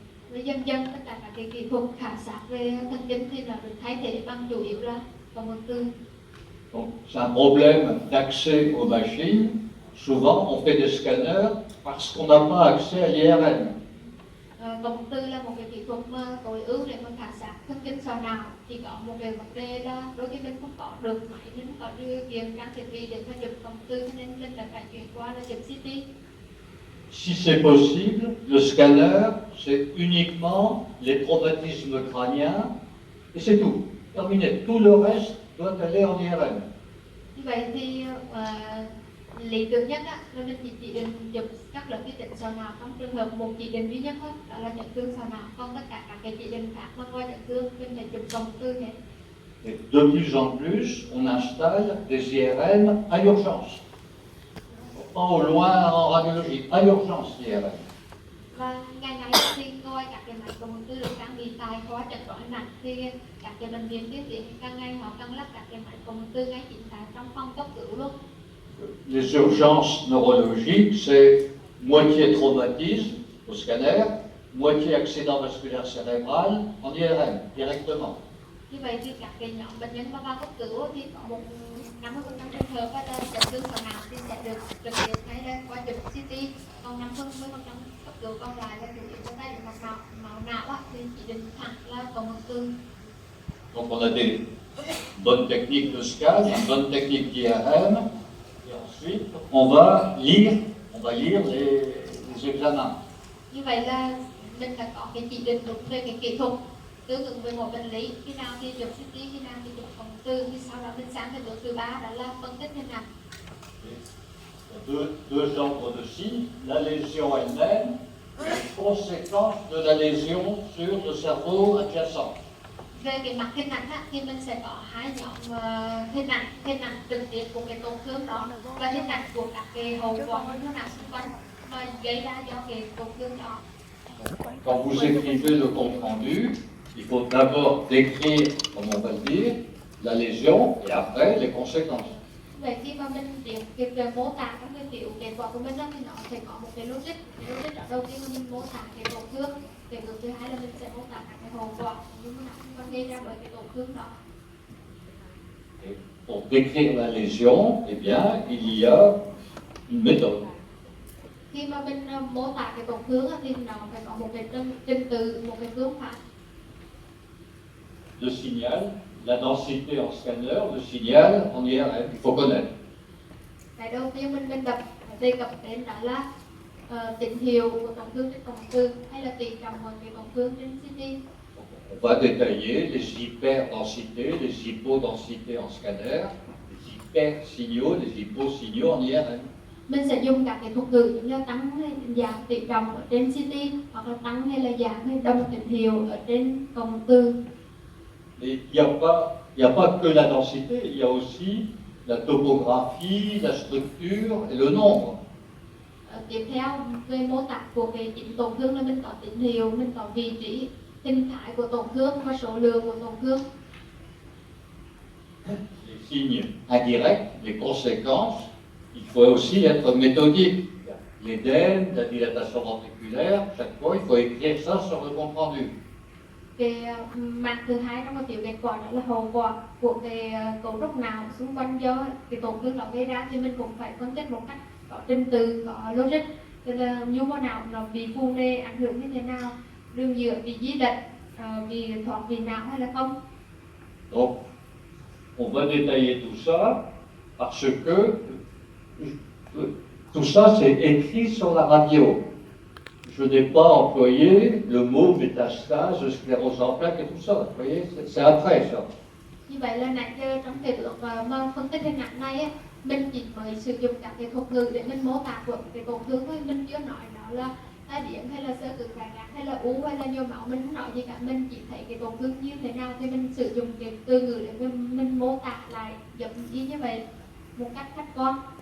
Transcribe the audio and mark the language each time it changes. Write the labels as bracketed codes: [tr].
[vi] Và dần dần tất cả các cái kỹ thuật khảo sát về thần kinh thì nó được thay thế bằng chủ yếu là cộng hưởng từ. [fr] Donc c'est un problème d'accès aux machines. Souvent on fait des scanners parce qu'on n'a pas accès à l'IRM. [vi] Cộng hưởng từ là một cái kỹ thuật mà tối ưu để mà khảo sát thần kinh sọ não. Chỉ có một cái vấn đề là đôi khi mình không có được máy, mình không có điều kiện trang thiết bị để mà chụp cộng hưởng từ, cho nên mình đã phải chuyển qua là chụp CT. [fr] Si c'est possible, le scanner, c'est uniquement les traumatismes crâniens et c'est tout. Terminé. Tout le reste doit aller en IRM. [vi] Như vậy thì lý tưởng nhất là mình chỉ định chụp các lớp vi tính sọ não trong trường hợp một chỉ định duy nhất thôi, đó là chấn thương sọ não. Còn tất cả các cái chỉ định khác mà ngoài chấn thương mình phải chụp cộng hưởng từ hết. [fr] Et de plus en plus, on installe des IRM à l'urgence. Pas au loin en radiologie, à l'urgence l'IRM. [vi] Và ngày nay thì ngoài các cái máy cộng hưởng từ được trang bị tại khoa chẩn đoán hình ảnh thì các cái bệnh viện tiên tiến càng ngày họ càng lắp các cái máy cộng hưởng từ ngay chính tại trong phòng cấp cứu luôn. [fr] Les urgences neurologiques, c'est moitié traumatisme au scanner, moitié accident vasculaire cérébral en IRM, directement. [vi] Như vậy thì các cái nhóm bệnh nhân mà vào cấp cứu thì có một 50% trường hợp là chấn thương sọ não thì sẽ được trực tiếp ngay lên qua chụp CT, còn 50% cấp cứu còn lại là chủ yếu trong tay được máu não thì chỉ định thẳng là cộng hưởng từ. [fr] Donc on a des bonnes techniques de scan, une bonne technique d'IRM, et ensuite on va lire les examens. [vi] Như vậy là mình đã có cái chỉ định đúng về cái kỹ thuật tương ứng với một bệnh lý, khi nào thì chụp CT, khi nào thì chụp cộng hưởng từ, thì sau đó mình sang cái bước thứ ba đó là phân tích hình ảnh. [fr] Deux genres de signes, la lésion elle-même, les conséquences de la lésion sur le cerveau adjacent. [vi] Về cái mặt hình ảnh thì mình sẽ có hai nhóm hình ảnh trực tiếp của cái tổn thương đó và hình ảnh của các cái hậu quả như thế nào xung quanh mà gây ra do cái tổn thương đó. [fr] Quand vous écrivez le compte rendu, il faut d'abord décrire, comme on va le dire, la lésion et après les conséquences. [vi] Vậy khi mà mình việc về mô tả các cái biểu kết quả của mình thì nó sẽ có một cái logic. Logic ở đầu tiên là mình mô tả cái tổn thương, cái bước thứ hai là mình sẽ mô tả các cái hậu quả nhưng mà nó gây ra bởi cái tổn thương đó. [fr] Et pour décrire la lésion, eh bien, il y a une méthode. [vi] Khi mà mình mô tả cái tổn thương thì nó phải có một cái trình tự, một cái phương pháp. [fr] le signal, la densité en scanner, le signal en IRM, il faut connaître. [vi] Cái đầu tiên mình đề cập đến đó là tín hiệu của tổn thương trên cộng tư hay là tỷ trọng của cái tổn thương trên CT. [fr] On va détailler les hyperdensités, les hypodensités en scanner, les hypersignaux, les hyposignaux en IRM. [vi] Mình sẽ dùng các cái thuật ngữ như là tăng hay giảm tỷ trọng ở trên CT, hoặc là tăng hay là giảm hay đồng tín hiệu ở trên cộng tư. [fr] Et il n'y a pas que la densité, il y a aussi la topographie, la structure et le nombre. [vi] Tiếp theo về mô tả của cái chính tổn thương là mình có tín hiệu, mình có vị trí, hình thái của tổn thương và số lượng của tổn thương. [fr] Les signes indirects, les conséquences, il faut aussi être méthodique. L'Éden, la dilatation ventriculaire, chaque fois il faut écrire ça sur le compte rendu. [vi] Cái mặt thứ hai trong cái tiểu kết quả đó là hậu quả của cái cấu trúc não xung quanh do cái tổn thương đó gây ra, thì mình cũng phải phân tích một cách có trình tự, có logic, tức là nhu mô não nó bị phù nề ảnh hưởng như thế nào, đường giữa bị di lệch, bị thoát vị não hay là không. [fr] Donc, on va détailler tout ça parce que tout ça c'est écrit sur la radio. Je n'ai pas employé le mot métastase, sclérose en plaques et tout ça. Vous voyez, c'est après ça. [vi] Như vậy là nãy giờ trong cái bước mà phân tích hình ảnh này ấy, mình chỉ mới sử dụng các cái thuật ngữ để mình mô tả của cái tổn thương thôi, mình chưa nói đó là tai biến hay là sơ cứng cảm giác hay là u hay là nhồi máu, mình không nói gì cả, mình chỉ thấy cái tổn thương như thế nào thì mình sử dụng cái từ ngữ để mình mô tả lại giống như vậy một cách khách quan.